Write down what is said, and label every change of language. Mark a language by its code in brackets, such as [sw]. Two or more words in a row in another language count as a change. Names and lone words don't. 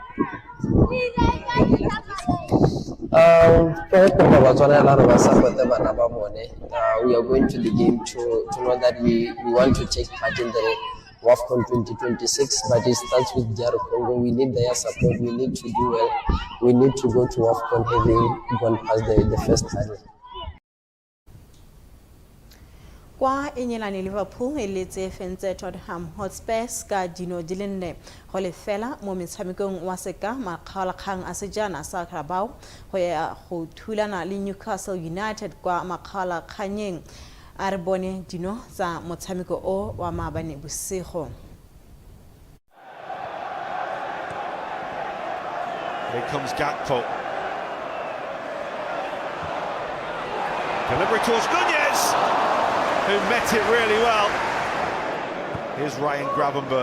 [en] We are going to the game to know that we want to take part in the WAFCON 2026, but it starts with DR Congo. We need their support, we need to do well, we need to go to WAFCON having gone past the first hurdle. [tn] Kwa enyelane Liverpool e letse fentse Tottenham Hotspurs ka dino di le 4 go lefela mo metshamekong wa seka makgalakgang a sejana sa Carabao go ya go thulana le Newcastle United kwa makgalakganyeng a re bone dino tsa motshameko o wa maabane bosigo. [en] Here comes Gakpo. Delivery towards Nunez, who met it really well. Here's Ryan Gravenberch.